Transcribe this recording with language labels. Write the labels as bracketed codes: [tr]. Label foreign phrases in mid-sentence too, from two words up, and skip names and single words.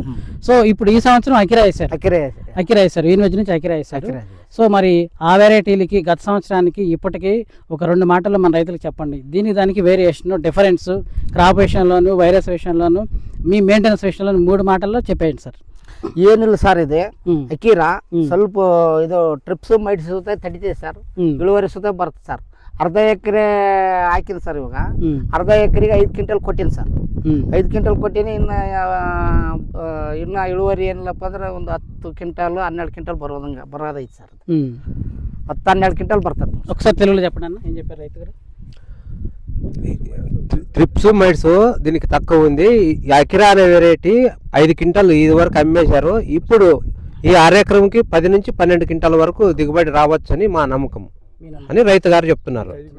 [te] సో ఇప్పుడు ఈ సంవత్సరం అకిరా వేశారు. యూనివర్సిటీ నుంచి అకిరా వేశారు. సో మరి ఆ వెరైటీలకి గత సంవత్సరానికి ఇప్పటికీ ఒక 2 మాటల్లో మన రైతులకు చెప్పండి. దానికి [en] variation, difference, crop [te] విషయంలోను, వైరస్ విషయంలోను, మీ మెయింటెనెన్స్ విషయంలోను 3 మాటల్లో చెప్పేయండి సార్. [kn] ಏನಿಲ್ಲ ಸರ್ ಇದೆ ಅಕೀರಾ ಸ್ವಲ್ಪ ಇದು [en] thrips mites [kn] ಸುತ್ತ ತಡಿತೈತೆ ಸರ್. ಇಳುವರಿ ಸುತ್ತ ಬರುತ್ತೆ ಸರ್. ಅರ್ಧ ಎಕರೆ ಹಾಕಿನಿ ಸರ್. ಇವಾಗ ಅರ್ಧ ಎಕರೆಗೆ 5 ಕ್ವಿಂಟಲ್ ಕೊಟ್ಟಿನಿ ಸರ್. 5 ಕ್ವಿಂಟಲ್ ಕೊಟ್ಟಿನಿ. ಇನ್ನು ಇಳುವರಿ ಏನಿಲ್ಲಪ್ಪ ಅಂದ್ರೆ ಒಂದು 10 ಕ್ವಿಂಟಲ್ 12 ಕ್ವಿಂಟಲ್ ಬರೋದೈತೆ ಸರ್. 10-12 ಕ್ವಿಂಟಲ್ ಬರ್ತದೆ. [te] ఒకసారి తెలుగులో చెప్పండి అన్న, ఏం చెప్పారు రైతు గారు? [en] thrips mites [te] దీనికి తక్కువ ఉంది. అకిరా అనే వెరైటీ 5 క్వింటాలు ఇది వరకు అమ్మేశారు. ఇప్పుడు ఈ 6 ఎకరంకి 10 నుంచి 12 క్వింటాల వరకు దిగుబడి రావచ్చు అని మా నమ్మకం అని రైతు గారు చెప్తున్నారు.